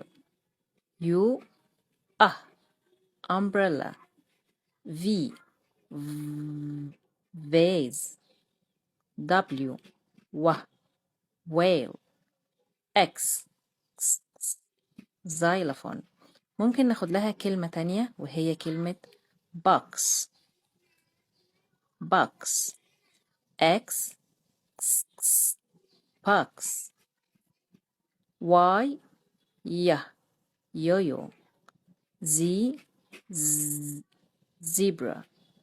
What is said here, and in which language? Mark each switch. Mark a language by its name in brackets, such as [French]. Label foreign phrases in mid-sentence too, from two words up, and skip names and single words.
[English] U umbrella. V vase. W whale. X xylophone. [Arabic] ممكن ناخد لها كلمة تانية وهي كلمة box. [English] X box. Y yo-yo. Z zebra.